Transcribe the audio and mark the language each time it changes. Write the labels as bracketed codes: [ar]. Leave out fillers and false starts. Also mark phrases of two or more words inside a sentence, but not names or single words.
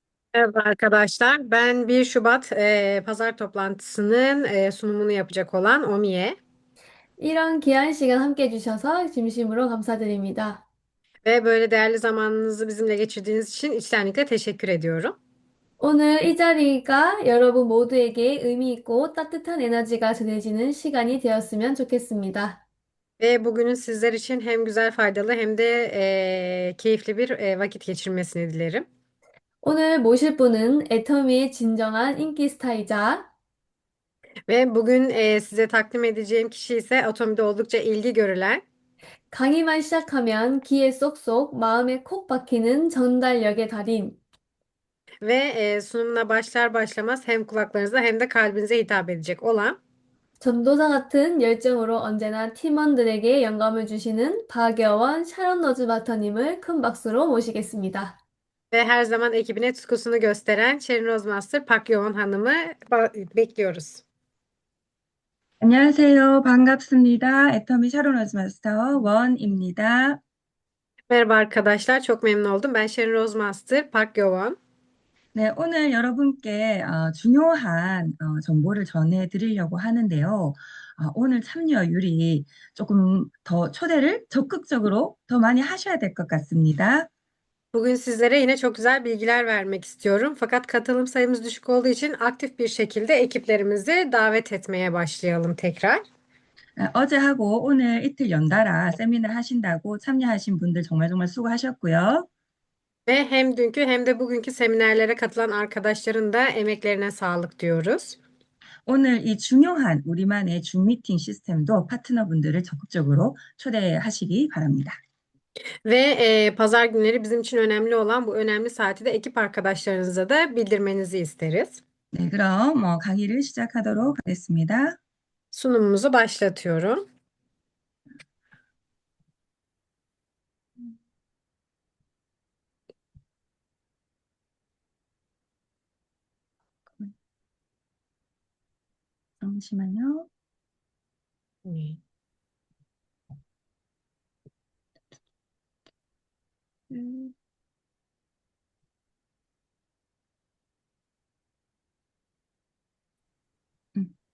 [tr] Merhaba arkadaşlar. Ben 1 Şubat pazar toplantısının sunumunu yapacak olan Omiye [ko] 이런 귀한 시간 함께 해주셔서 진심으로 감사드립니다. [tr] ve böyle değerli zamanınızı bizimle geçirdiğiniz için içtenlikle teşekkür ediyorum. [ko] 오늘 이 자리가 여러분 모두에게 의미 있고 따뜻한 에너지가 전해지는 시간이 되었으면 좋겠습니다. [tr] Ve bugünün sizler için hem güzel faydalı hem de keyifli bir vakit geçirmesini dilerim. [ko] 오늘 모실 분은 애터미의 진정한 인기 스타이자 [tr] Ve bugün size takdim edeceğim kişi ise Atomi'de oldukça ilgi görülen [ko] 강의만 시작하면 귀에 쏙쏙 마음에 콕 박히는 전달력의 달인 [tr] ve sunumuna başlar başlamaz hem kulaklarınıza hem de kalbinize hitap edecek olan [ko] 전도사 같은 열정으로 언제나 팀원들에게 영감을 주시는 박여원 샤론 로즈 바터님을 큰 박수로 모시겠습니다. [tr] ve her zaman ekibine tutkusunu gösteren Sherin Rozmaster Park Yoon Hanım'ı bekliyoruz. [ko] 안녕하세요. 반갑습니다. 애터미 샤론 로즈마스터 원입니다. [tr] Merhaba arkadaşlar, çok memnun oldum. Ben Sherin Rozmaster Park Yoon. [ko] 네, 오늘 여러분께 중요한 정보를 전해드리려고 하는데요. 오늘 참여율이 조금 더 초대를 적극적으로 더 많이 하셔야 될 것 같습니다. [tr] Bugün sizlere yine çok güzel bilgiler vermek istiyorum. Fakat katılım sayımız düşük olduğu için aktif bir şekilde ekiplerimizi davet etmeye başlayalım tekrar. [ko] 어제하고 오늘 이틀 연달아 세미나 하신다고 참여하신 분들 정말 정말 수고하셨고요. [tr] Ve hem dünkü hem de bugünkü seminerlere katılan arkadaşların da emeklerine sağlık diyoruz. [ko] 오늘 이 중요한 우리만의 줌 미팅 시스템도 파트너분들을 적극적으로 초대하시기 바랍니다. [tr] Ve pazar günleri bizim için önemli olan bu önemli saati de ekip arkadaşlarınıza da bildirmenizi isteriz. [ko] 네, 그럼 강의를 시작하도록 하겠습니다. [tr] Sunumumuzu başlatıyorum. [ko] 잠시만요. 음, 음.